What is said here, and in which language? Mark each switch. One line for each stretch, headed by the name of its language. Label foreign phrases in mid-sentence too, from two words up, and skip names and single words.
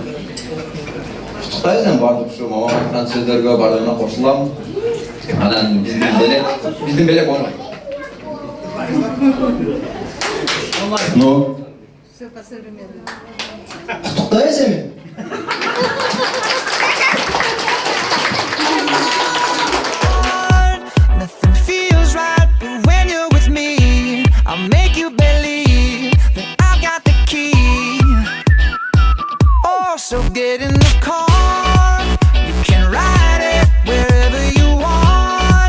Kyrgyz: Куттуктайбыз баардык ушу мама айткан сөздөргө баардыгына кошулам. Анан биздин белек оңой. Ну, Куттуктайбыз эми?
English: Nothing feels right, but when you're with me, I'll make you believe that I've got the key. Oh, so get in the car, you can ride it wherever you want.